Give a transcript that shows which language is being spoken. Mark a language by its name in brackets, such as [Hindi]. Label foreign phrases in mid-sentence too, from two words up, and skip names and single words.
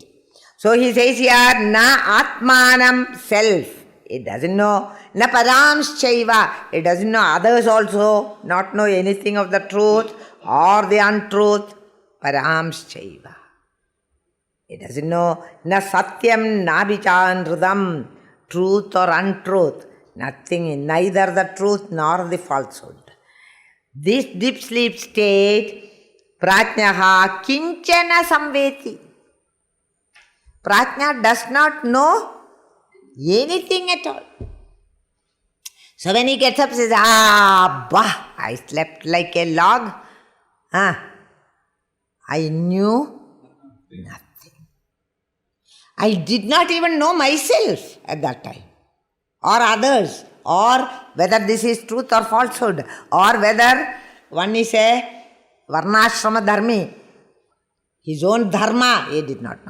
[English] So he says here, [Sanskrit] na atmanam, [English] self. It doesn't know. [Sanskrit] Na paramschaiva. [English] It doesn't know others also, not know anything of the truth or the untruth. Paramschaiva. It doesn't know. [Sanskrit] Na satyam, na vichandridam. [English] Truth or untruth. Nothing, neither the truth nor the falsehood. This deep sleep state, [Sanskrit] prajnaha kinchana samveti. [English] Prajna does not know anything at all. So when he gets up, he says, I slept like a log. I knew nothing. I did not even know myself at that time, or others, or whether this is truth or falsehood, or whether one is a [Sanskrit] varnashrama dharmi, [English] his own dharma, he did not know.